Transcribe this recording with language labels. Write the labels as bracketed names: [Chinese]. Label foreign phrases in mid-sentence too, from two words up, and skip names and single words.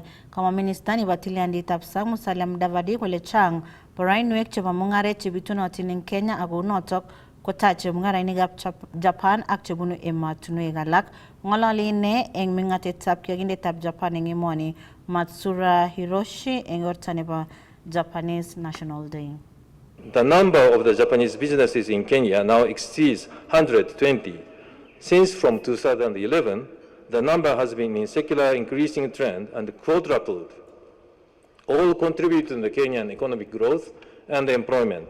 [Kalenjin] Kamwa minister nebo tilyandit sang Musalia Mudavadi kole chang boroinwek chebo mung'aret chebitunotin eng Kenya ako notok kotache mung'arainikab Japan ak chebunu emotinwek alak. Ng'ololi ine eng ming'atetab kiyokindetab Japan eng emoni Matsura Hiroshi eng orto nebo Japanese National Day. [English] The number of the Japanese businesses in Kenya now exceeds 120. Since from 2011, the number has been in secular increasing trend and quadrupled. All contribute to the Kenyan economic growth and employment.